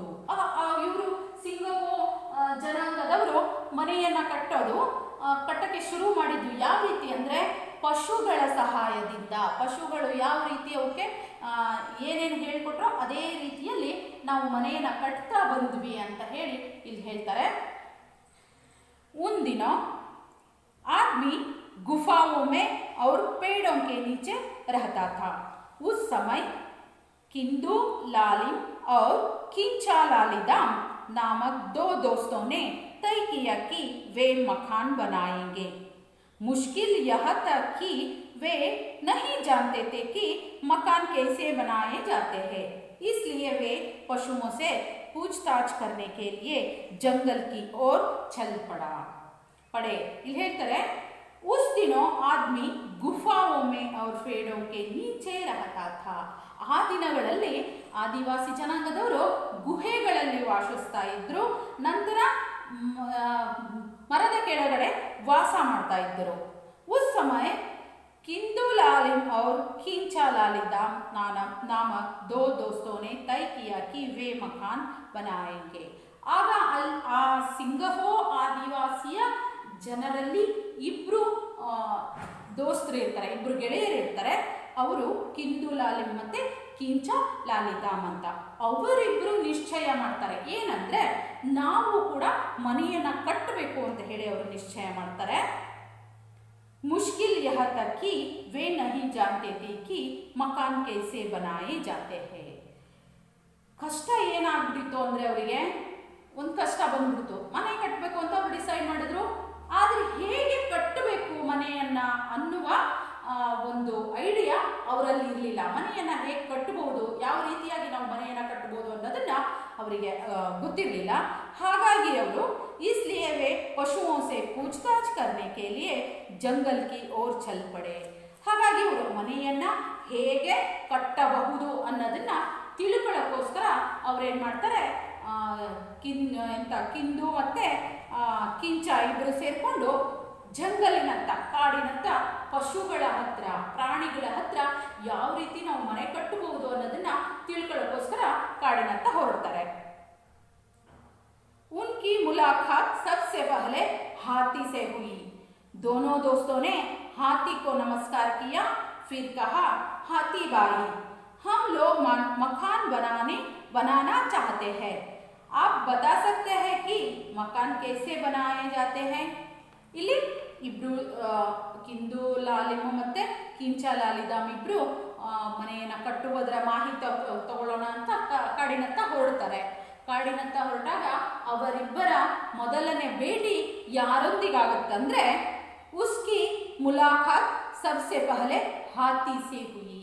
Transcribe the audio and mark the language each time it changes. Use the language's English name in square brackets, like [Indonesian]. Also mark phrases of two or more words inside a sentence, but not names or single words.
[Kannada] ಇವರು ಸಿಂಗಫೋ ಜನಾಂಗದವರು ಮನೆಯನ್ನು ಕಟ್ಟಕ್ಕೆ ಶುರು ಮಾಡಿದ್ದು ಯಾವ ರೀತಿ ಅಂದರೆ, ಪಶುಗಳ ಸಹಾಯದಿಂದ. ಪಶುಗಳು ಯಾವ ರೀತಿ ಅವಕ್ಕೆ ಏನೇನು ಹೇಳ್ಕೊಟ್ರೋ ಅದೇ ರೀತಿಯಲ್ಲಿ ನಾವು ಮನೆಯನ್ನು ಕಟ್ತಾ ಬಂದ್ವಿ ಅಂತ ಹೇಳಿ ಇಲ್ಲಿ ಹೇಳ್ತಾರೆ. ಒಂದಿನ [Hindi] आदमी गुफाओं में और पेड़ों के नीचे रहता था. उस समय किंदू लालिम और किंचा लालिदाम नामक दो दोस्तों ने तय किया कि वे मकान बनाएंगे. मुश्किल यह था कि वे नहीं जानते थे कि मकान कैसे बनाए जाते हैं, इसलिए वे पशुओं से पूछताछ करने के लिए जंगल की ओर चल पड़े. [Kannada] ಇಲ್ಲಿ ಹೇಳ್ತಾರೆ, [Hindi] उस दिनों आदमी गुफाओं में और पेड़ों के नीचे रहता था. [Kannada] ಆ ದಿನಗಳಲ್ಲಿ ಆದಿವಾಸಿ ಜನಾಂಗದವರು ಗುಹೆಗಳಲ್ಲಿ ವಾಸಿಸ್ತಾ ಇದ್ರು, ನಂತರ ಮರದ ಕೆಳಗಡೆ ವಾಸ ಮಾಡ್ತಾ ಇದ್ದರು. [Hindi] उस समय किंदू लालिम और खींचा लालिदाम नामक दो दोस्तों ने तय किया कि वे मकान बनाएंगे. [Kannada] ಆಗ ಆ ಸಿಂಗಫೋ ಆದಿವಾಸಿಯ ಜನರಲ್ಲಿ ಇಬ್ಬರು ದೋಸ್ತರು ಇರ್ತಾರೆ, ಇಬ್ಬರು ಗೆಳೆಯರು ಇರ್ತಾರೆ. ಅವರು ಕಿಂದು ಲಾಲಿಮ್ ಮತ್ತು ಕಿಂಚ ಲಾಲಿದಾಮ್ ಅಂತ. ಅವರಿಬ್ಬರು ನಿಶ್ಚಯ ಮಾಡ್ತಾರೆ, ಏನಂದರೆ ನಾವು ಕೂಡ ಮನೆಯನ್ನು ಕಟ್ಟಬೇಕು ಅಂತ ಹೇಳಿ ಅವರು ನಿಶ್ಚಯ ಮಾಡ್ತಾರೆ. [Hindi] मुश्किल यह तक कि वे नहीं जानते थे कि मकान कैसे बनाए जाते हैं. [Kannada] ಕಷ್ಟ ಏನಾಗ್ಬಿಟ್ಟಿತ್ತು ಅಂದರೆ, ಅವರಿಗೆ ಒಂದು ಕಷ್ಟ ಬಂದ್ಬಿಡ್ತು. ಮನೆ ಕಟ್ಟಬೇಕು ಅಂತ ಅವರು ಡಿಸೈಡ್ ಮಾಡಿದ್ರು. ಆದರೆ ಹೇಗೆ ಕಟ್ಟಬೇಕು ಮನೆಯನ್ನು ಅನ್ನುವ ಒಂದು ಐಡಿಯಾ ಅವರಲ್ಲಿ ಇರಲಿಲ್ಲ. ಮನೆಯನ್ನು ಹೇಗೆ ಕಟ್ಟಬಹುದು, ಯಾವ ರೀತಿಯಾಗಿ ನಾವು ಮನೆಯನ್ನು ಕಟ್ಟಬಹುದು ಅನ್ನೋದನ್ನು ಅವರಿಗೆ ಗೊತ್ತಿರಲಿಲ್ಲ. ಹಾಗಾಗಿ ಅವರು [Hindi] इसलिए वे पशुओं से पूछताछ करने के लिए जंगल की ओर चल पड़े. [Kannada] ಹಾಗಾಗಿ ಅವರು ಮನೆಯನ್ನ ಹೇಗೆ ಕಟ್ಟಬಹುದು ಅನ್ನೋದನ್ನ ತಿಳ್ಕೊಳ್ಳೋಕ್ಕೋಸ್ಕರ ಅವ್ರೇನ್ ಮಾಡ್ತಾರೆ, ಕಿಂದು ಮತ್ತೆ ಕಿಂಚ ಇಬ್ಬರು ಸೇರ್ಕೊಂಡು ಜಂಗಲಿನತ್ತ, ಕಾಡಿನತ್ತ, ಪಶುಗಳ ಹತ್ರ, ಪ್ರಾಣಿಗಳ ಹತ್ರ ಯಾವ ರೀತಿ ನಾವು ಮನೆ ಕಟ್ಟಬಹುದು ಅನ್ನೋದನ್ನ ತಿಳ್ಕೊಳ್ಳೋಕ್ಕೋಸ್ಕರ ಕಾಡಿನತ್ತ ಹೊರಡ್ತಾರೆ. [Hindi] उनकी मुलाकात सबसे पहले हाथी से हुई. दोनों दोस्तों ने हाथी को नमस्कार किया. फिर कहा, हाथी भाई, हम लोग मकान बनाना चाहते हैं. आप बता सकते हैं कि मकान कैसे बनाए जाते हैं? [Kannada] ಇಲ್ಲಿ ಇಬ್ರು ಕಿಂದು ಲಾಲಿಮ ಮತ್ತೆ ಕಿಂಚ ಲಾಲಿದಾಮ್ ಇಬ್ರು ಮನೆಯನ್ನ ಕಟ್ಟುವುದರ ಮಾಹಿತಿ ತಗೊಳ್ಳೋಣ ಅಂತ ಕಾಡಿನತ್ತ ಹೊರಡ್ತಾರೆ. ಕಾಡಿನತ್ತ ಹೊರಟಾಗ ಅವರಿಬ್ಬರ ಮೊದಲನೇ ಭೇಟಿ ಯಾರೊಂದಿಗಾಗುತ್ತಂದ್ರೆ [Hindi] उसकी मुलाकात सबसे पहले हाथी से हुई.